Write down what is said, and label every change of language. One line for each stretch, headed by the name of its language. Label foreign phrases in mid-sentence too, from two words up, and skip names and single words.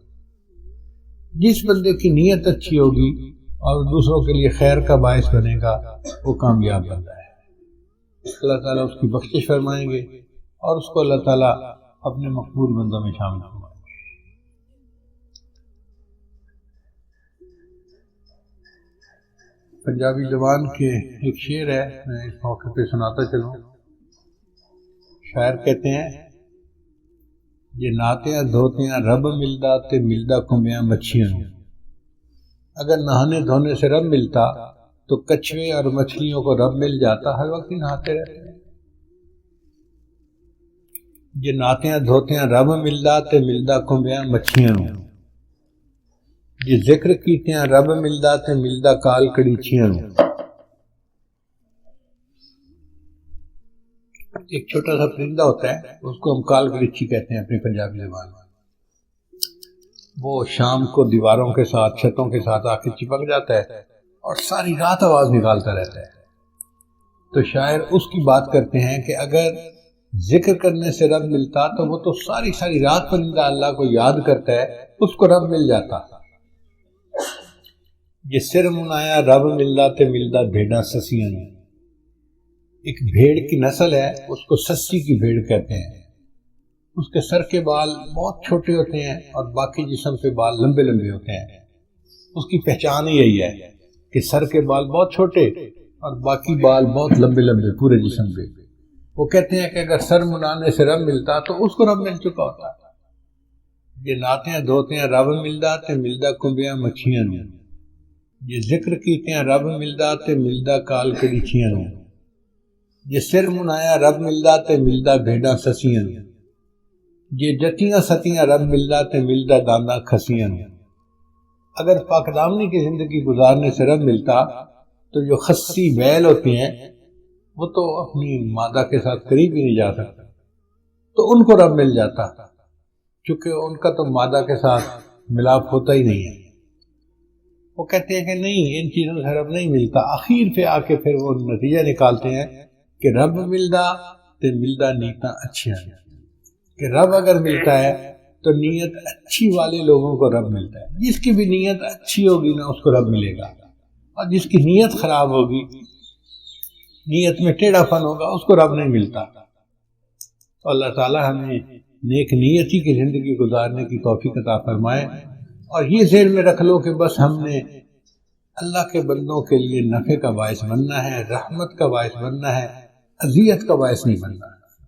Urdu: جس بندے کی نیت اچھی ہوگی اور دوسروں کے لیے خیر کا باعث بنے گا وہ کامیاب بندہ ہے، اللہ تعالیٰ اس کی بخشش فرمائیں گے اور اس کو اللہ تعالیٰ اپنے مقبول بندوں میں شامل فرمائیں گے۔ پنجابی زبان کے ایک شعر ہے، میں اس موقع پہ سناتا چلوں۔ شاعر کہتے ہیں،
Punjabi: یہ نہاتیاں دھوتیاں رب ملدا تے ملدا کمبیاں مچھیاں نوں۔
Urdu: اگر نہانے دھونے سے رب ملتا تو کچھوے اور مچھلیوں کو رب مل جاتا، ہر وقت ہی نہاتے رہتے ہیں۔
Punjabi: یہ نہاتیاں دھوتیاں رب ملدا تے ملدا کمبیاں مچھیاں نوں۔ یہ ذکر کیتیاں رب ملدا تے ملدا کال کڑیچیاں نوں۔
Urdu: ایک چھوٹا سا پرندہ ہوتا ہے، اس کو ہم کال کڑیچی کہتے ہیں اپنی پنجابی زبان میں۔ وہ شام کو دیواروں کے ساتھ چھتوں کے ساتھ آ کے چپک جاتا ہے اور ساری رات آواز نکالتا رہتا ہے۔ تو شاعر اس کی بات کرتے ہیں کہ اگر ذکر کرنے سے رب ملتا تو وہ تو ساری رات پرندہ اللہ کو یاد کرتا ہے، اس کو رب مل جاتا۔
Punjabi: یہ سر منایا رب ملدا تے ملدا بھیڑاں سسیاں نوں۔
Urdu: ایک بھیڑ کی نسل ہے، اس کو سسی کی بھیڑ کہتے ہیں۔ اس کے سر کے بال بہت چھوٹے ہوتے ہیں اور باقی جسم کے بال لمبے لمبے ہوتے ہیں۔ اس کی پہچان ہی یہی ہے کہ سر کے بال بہت چھوٹے اور باقی بال بہت لمبے لمبے پورے جسم پہ۔ وہ کہتے ہیں کہ اگر سر منانے سے رب ملتا تو اس کو رب مل چکا ہوتا۔
Punjabi: یہ نعتیں دھوتیاں رب ملدا تے ملدا کمبیاں مچھیاں نوں۔ یہ ذکر کیتیاں رب ملدا تے ملدا کال کڑیچیاں نوں۔ یہ سر منایا رب ملدا تے ملدا بھیڑاں سسیاں نوں۔ یہ جتیاں ستیاں رب ملدا تے ملدا دانداں کھسیاں نوں۔
Urdu: اگر پاک دامنی کی زندگی گزارنے سے رب ملتا تو جو خسی بیل ہوتے ہیں وہ تو اپنی مادہ کے ساتھ قریب ہی نہیں جا سکتے، تو ان کو رب مل جاتا، چونکہ ان کا تو مادہ کے ساتھ ملاپ ہوتا ہی نہیں ہے۔ وہ کہتے ہیں کہ نہیں، ان چیزوں سے رب نہیں ملتا۔ آخر پہ آ کے پھر وہ نتیجہ نکالتے ہیں کہ
Punjabi: رب ملدا تے ملدا نیتاں اچھیاں،
Urdu: کہ رب اگر ملتا ہے تو نیت اچھی والے لوگوں کو رب ملتا ہے۔ جس کی بھی نیت اچھی ہوگی نا اس کو رب ملے گا، اور جس کی نیت خراب ہوگی، نیت میں ٹیڑھا پن ہوگا، اس کو رب نہیں ملتا۔ تو اللہ تعالی ہمیں نیک نیتی کی زندگی گزارنے کی توفیق عطا فرمائے، اور یہ ذہن میں رکھ لو کہ بس ہم نے اللہ کے بندوں کے لیے نفع کا باعث بننا ہے، رحمت کا باعث بننا ہے، اذیت کا باعث نہیں بننا ہے۔